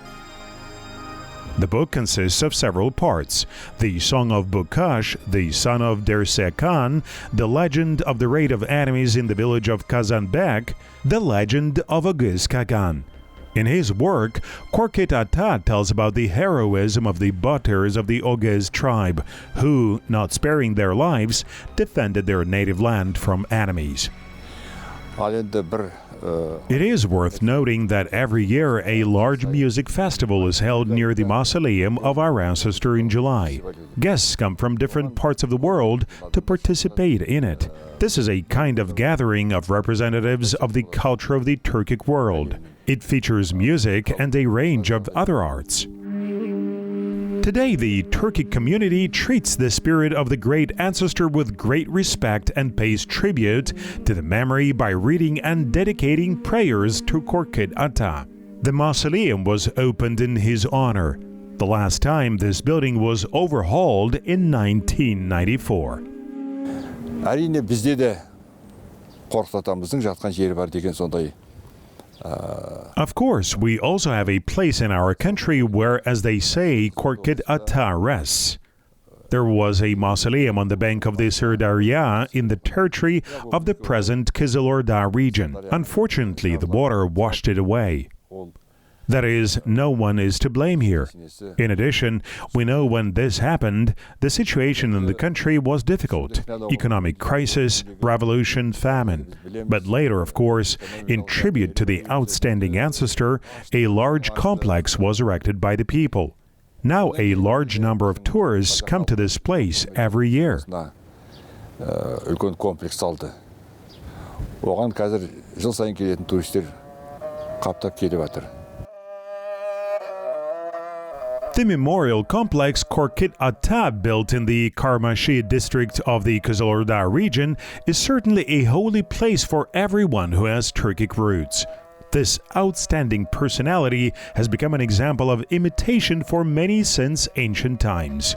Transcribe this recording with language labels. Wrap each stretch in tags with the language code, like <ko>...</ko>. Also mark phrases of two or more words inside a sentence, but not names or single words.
<en>The book consists of several parts: the Song of Bukash, the son of Dersekan, the legend of the raid of enemies in the village of Kazanbek, the legend of Oghuz Kagan. In his work, Korkut Ata tells about the heroism of the Batars of the Oghuz tribe, who, not sparing their lives, defended their native land from enemies.</en> <kk>Ал енді бір</kk> <en>It is worth noting that every year a large music festival is held near the mausoleum of our ancestor in July. Guests come from different parts of the world to participate in it. This is a kind of gathering of representatives of the culture of the Turkic world. It features music and a range of other arts. Today, the Turkic community treats the spirit of the great ancestor with great respect and pays tribute to the memory by reading and dedicating prayers to Korkut Ata. The mausoleum was opened in his honor. The last time this building was overhauled in 1994.</en> <kk>әрине бізде де Korkut атамыздың жатқан жері бар деген сондай.</kk> <en>Of course, we also have a place in our country where, as they say, Korkut Ata rests. There was a mausoleum on the bank of the Sirdarya in the territory of the present Kizilorda region. Unfortunately, the water washed it away. That is, no one is to blame here. In addition, we know when this happened, the situation in the country was difficult. Economic crisis, revolution, famine. But later, of course, in tribute to the outstanding ancestor, a large complex was erected by the people. Now a large number of tourists come to this place every year.</en> <kk>үлкен комплекс салды. Оған қазір жыл сайын келетін туристер қаптап келіп жатыр.</kk> <en>The memorial complex Korkut Ata, built in the Karmashi district of the Kızılorda region, is certainly a holy place for everyone who has Turkic roots. This outstanding personality has become an example of imitation for many since ancient times.</en>